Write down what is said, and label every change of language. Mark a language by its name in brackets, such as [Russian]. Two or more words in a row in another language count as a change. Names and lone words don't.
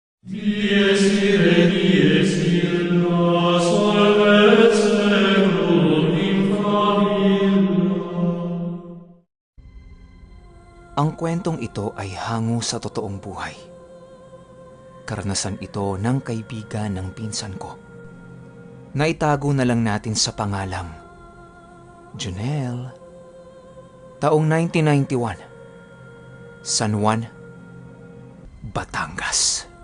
[Latin] Dies ire, dies illa, solvet seclum in favilla. [Filipino] Ang kwentong ito ay hango sa totoong buhay. Karanasan ito ng kaibigan ng pinsan ko. Naitago na lang natin sa pangalang Junel. Taong 1991, San Juan, Batangas.